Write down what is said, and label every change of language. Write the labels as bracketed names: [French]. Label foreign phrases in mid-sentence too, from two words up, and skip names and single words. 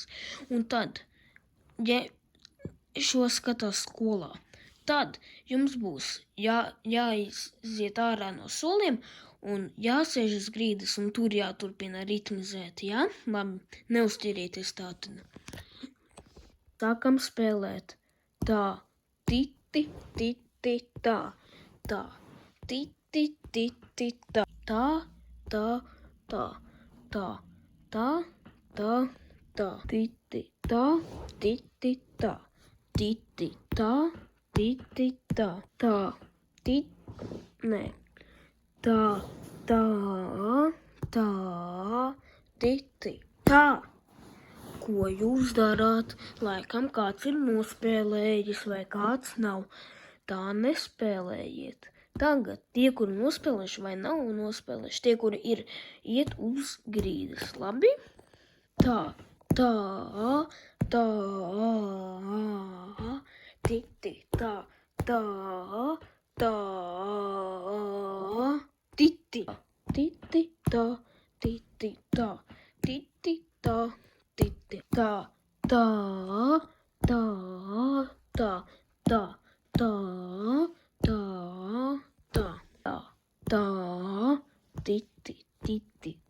[Latvian] Un tad, ja šo skatās skolā, tad jums būs jāiziet ārā no soliem un jāsēž uz grīdas un tur jāturpina ritmizēt, jā? Labi, neuzķerieties tātad. Sākam spēlēt. Tā, titi, tā, tā, titi, tā, tā, titi, tā, titi, tā, titi, tā, titi, tā, nē, tā, titi, tā. Ko jūs darāt? Laikam kāds ir nospēlējis vai kāds nav. Tā nespēlējiet. Tagad tie, kuri nospēlējuši vai nav nospēlējuši, tie, kuri ir, iet uz grīdas. Labi? Tā, titi, tā, titi, tā, titi, tā, titi, tā. Titi, tā, titi,